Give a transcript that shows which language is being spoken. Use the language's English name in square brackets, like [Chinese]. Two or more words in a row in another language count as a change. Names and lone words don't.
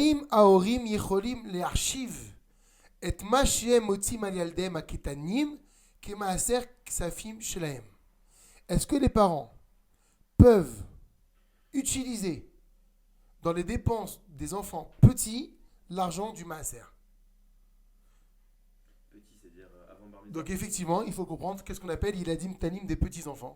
[Hebrew] ההורים יכולים להחשיב את מה שהם מוצאים על ילדיהם הקטנים כמעשר כספים שלהם. [French] Est-ce que les parents peuvent utiliser dans les dépenses des enfants petits l'argent du maaser? Petit, c'est-à-dire avant [Hebrew] בר מצווה. [French] Donc effectivement, il faut comprendre qu'est-ce qu'on appelle [Hebrew] ילדים קטנים [French] des petits enfants.